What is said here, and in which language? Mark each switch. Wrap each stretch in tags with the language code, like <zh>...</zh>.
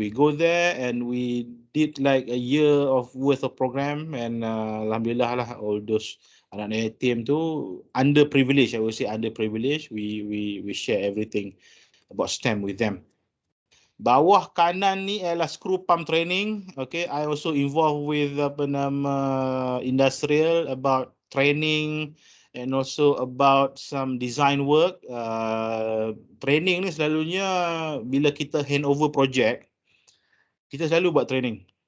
<en>We go there and we did like a year of worth of program, and alhamdulillah lah, all those</en> <ms>anak-anak yatim tu</ms> <en>underprivileged, I would say underprivileged. We share everything about STEM with them.</en> <ms>Bawah kanan ni adalah</ms> <en>screw pump training. Okay, I also involved with industrial about training and also about some design work.</en> <ms>Training ni selalunya bila kita</ms> <en>hand over project,</en> <ms>kita selalu buat training.</ms>